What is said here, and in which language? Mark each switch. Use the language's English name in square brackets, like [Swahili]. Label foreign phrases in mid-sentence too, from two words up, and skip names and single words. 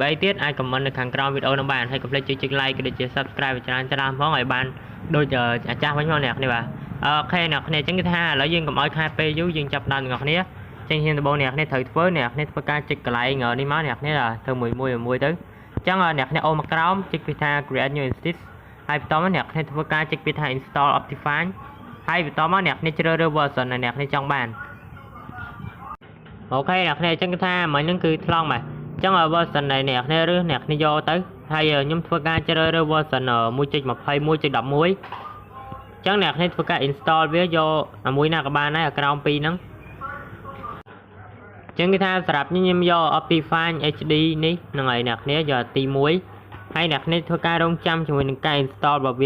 [Khmer] អីទៀតអាច comment នៅខាងក្រោមវីដេអូនឹងបានហើយកុំភ្លេចជួយចុច like ក៏ដូចជា Subscribe ច្រើនផងឲ្យបានដូចអាចាស់វិញមកអ្នកគ្នាបាទអូខេអ្នកគ្នាចឹងគេថាឥឡូវយើងកុំឲ្យខែពេលយូរយើងចាប់ដើមអ្នកគ្នាចឹងហ៊ានដំបូងអ្នកគ្នាត្រូវធ្វើអ្នកគ្នាធ្វើការចុចកន្លែងនេះមកអ្នកគ្នាធ្វើមួយទៅចឹងអ្នកគ្នាអូមកក្រោមចុចពីថា [English] create new instance [Khmer] ហើយបន្តមកអ្នកគ្នាធ្វើការចុចពីថា install Optifine ហើយបន្តមកអ្នកគ្នាជ្រើសរើស version ដែលអ្នកគ្នាចង់បាន អូខេអ្នកគ្នាចឹងគេថាមិញហ្នឹងគឺថ្លង់បាទចឹង version ដែលអ្នកគ្នារើសអ្នកគ្នាយកទៅហើយខ្ញុំធ្វើការជ្រើសរើស version 1.21.11 ចឹងអ្នកគ្នាធ្វើការ install វាយកមួយណាក៏បានដែរក្រោមពីរហ្នឹងចឹងគេថាសម្រាប់ខ្ញុំយក Optifine HD នេះហ្នឹងហើយអ្នកគ្នាយកទី1ហើយអ្នកគ្នាធ្វើការរងចាំជាមួយនឹងការ install របស់